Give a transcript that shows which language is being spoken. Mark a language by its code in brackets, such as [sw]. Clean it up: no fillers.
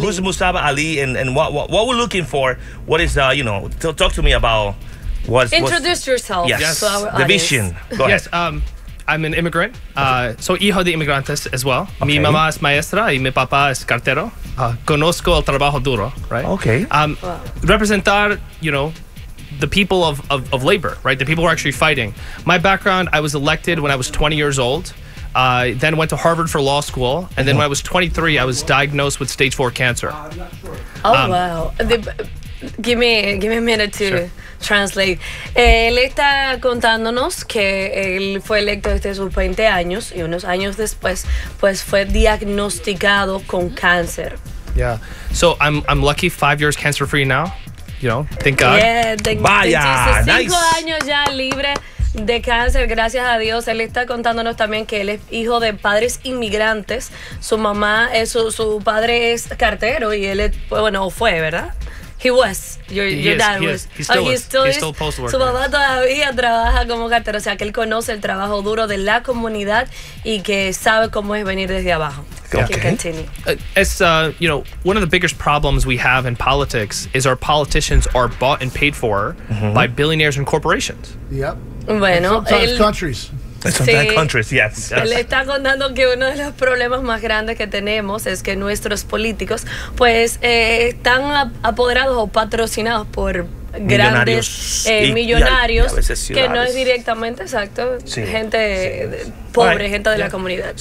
[en] Who's Musab Ali and what we're looking for? What is, you know, talk to me about what's... Introduce yourself to our audience. The vision. Go ahead. Yes, I'm an immigrant. [es] Soy hijo de inmigrantes [en] as well. [es] Okay. Mi mamá es maestra y mi papá es cartero. Conozco el trabajo duro, right? [en] Okay. Representar, you know, the people of labor, right? The people who are actually fighting. My background, I was elected when I was 20 years old, then went to Harvard for law school, and then when I was 23, I was diagnosed with stage 4 cancer. Wow. Give me a minute to translate. [es] Él está contándonos que él fue electo desde sus 20 años, y unos años después, pues fue diagnosticado con cáncer. [en] Yeah. So I'm lucky, 5 years cancer-free now. You know, thank God. [es] Yeah, vaya, de Jesus, 5 años ya libre de cáncer, gracias a Dios. Él está contándonos también que él es hijo de padres inmigrantes. Su mamá, su padre es cartero y él, fue, ¿verdad? [en] He's still postal worker. [es] Su papá todavía trabaja como cartero, o sea que él conoce el trabajo duro de la comunidad y que sabe cómo es venir desde abajo. [en] Okay. It's you know, one of the biggest problems we have in politics is our politicians are bought and paid for by billionaires and corporations. Yep. [es] Bueno, [en] Sometimes countries, yes. [es] Él está contando que uno de los problemas más grandes que tenemos es que nuestros políticos, pues, están apoderados o patrocinados por grandes millonarios, que no es directamente, gente pobre, gente de la comunidad.